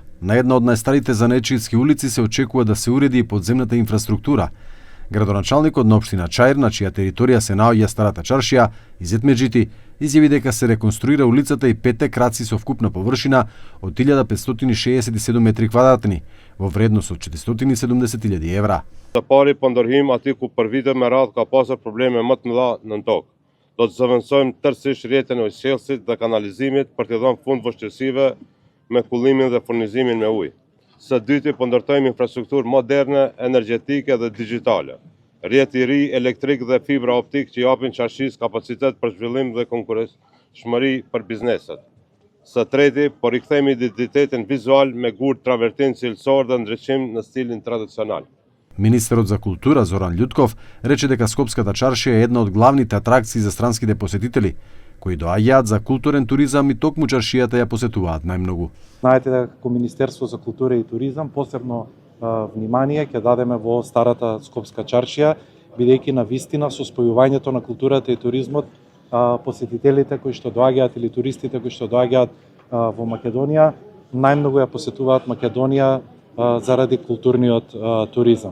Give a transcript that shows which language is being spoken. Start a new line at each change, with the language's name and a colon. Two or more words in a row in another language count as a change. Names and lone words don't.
Macedonian: На една од најстарите занечијски улици се очекува да се уреди и подземната инфраструктура. Градоначалникот на општина Чаир, на чија територија се наоѓа старата чаршија, Изет Меджити, изјави дека се реконструира улицата и 5 краци со вкупна површина од 1567 метри квадратни, во вредност од 470.000 евра.
Albanian: Të pari po ndërhym aty ku për vite me radhë ka pasur probleme më të mëdha në tokë. Do të zëvendësojmë tërësisht rrjetin e ujësjellësit dhe kanalizimit për t'i dhënë fund vështirësive me kullimin dhe furnizimin me ujë. Së dyti po ndërtojmë infrastrukturë moderne, energjetike dhe digjitale. Rrjet i ri elektrik dhe fibra optik që japin çarshisë kapacitet për zhvillim dhe konkurrentshmëri për bizneset. Së treti po rikthejmë identitetin vizual me gurë travertin cilësor dhe ndriçim në stilin tradicional.
Macedonian: Министерот за култура Зоран Љутков рече дека Скопската чаршија е една од главните атракции за странските посетители, кои доаѓаат за културен туризам и токму чаршијата ја посетуваат најмногу. Знаете дека како Министерство за култура и туризам посебно внимание ќе дадеме во старата Скопска чаршија, бидејќи на вистина со спојувањето на културата и туризмот посетителите кои што доаѓаат или туристите кои што доаѓаат во Македонија најмногу ја посетуваат Македонија заради културниот туризам.